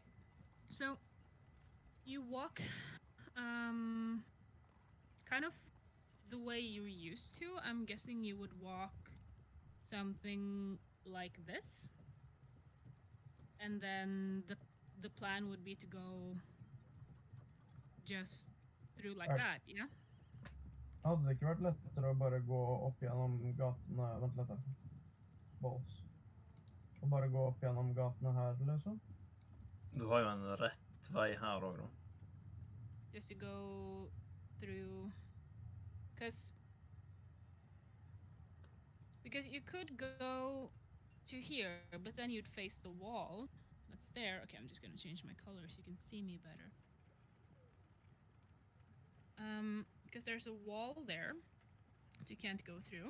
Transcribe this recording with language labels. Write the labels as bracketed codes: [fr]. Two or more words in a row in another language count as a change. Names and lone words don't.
[en] So, you walk, kind of the way you used to. I'm guessing you would walk something like this, and then the plan would be to go just through like that, yeah? [no] Hadde det ikke vært lettere å bare gå opp gjennom gatene Vent litt, da. [en] Balls. [no] Å bare gå opp gjennom gatene her, liksom? Du har jo en rett vei her òg, da. [en] Just to go through, because you could go to here, but then you'd face the wall that's there. Okay, I'm just gonna change my color so you can see me better. Because there's a wall there that you can't go through.